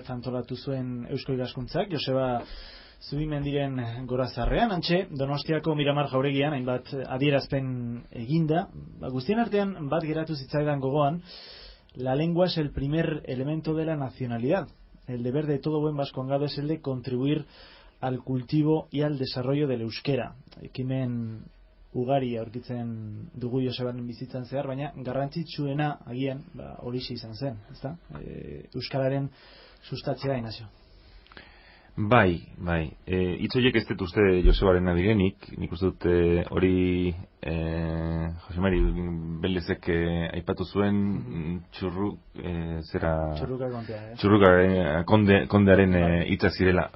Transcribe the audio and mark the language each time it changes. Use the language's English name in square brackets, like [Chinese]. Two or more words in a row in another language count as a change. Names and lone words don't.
[Basque] antolatu zuen Eusko Ikaskuntzak, Joseba Zubimendiren gorazarrean, antxe, Donostiako Miramar jauregian, hainbat adierazpen eginda, guztien artean bat geratu zitzaidan gogoan, [Spanish] la lengua es el primer elemento de la nacionalidad. El deber de todo buen vascongado es el de contribuir al cultivo y al desarrollo del euskera. [Basque] Ekimen ugari aurkitzen dugu Josebaren bizitzan zehar, baina garrantzitsuena agian horixe izan zen, ezta? Euskararen sustatzea inazio. Bai. Hitz horiek ez dut uste Josebaren direnik, nik uste dut hori Jose Mari Belezek aipatu zuen Txurruka kondearen hitzak zirela.